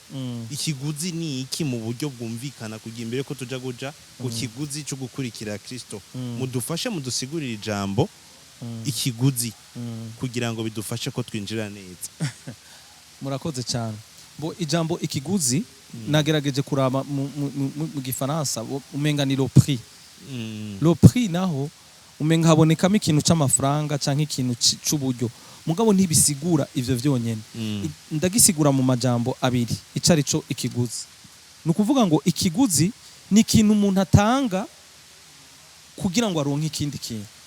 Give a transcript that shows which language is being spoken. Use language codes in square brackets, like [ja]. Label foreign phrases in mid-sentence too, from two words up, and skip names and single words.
[rn] Ikiguzi ni iki mu buryo bwumvikana, kugira imbere ko tuja kuja ku kiguzi cyo gukurikira Kristo. Mudufashe mudusigurira ijambo ikiguzi kugira ngo bidufashe ko twinjira neza. Murakoze cyane. Bo ijambo ikiguzi nagerageje kuraba mu gifaransa umenga ni [fr] le prix. Le prix [rn] naho umenga habonekamo ikintu c'amafaranga canke ikintu c'uburyo, mugabo ntibisigura ivyo vyonyene. Ndagisigura mu majambo abiri icari co ikiguzi. Ni ukuvuga ngo ikiguzi ni ikintu umuntu atanga kugira ngo aronke ikindi kintu.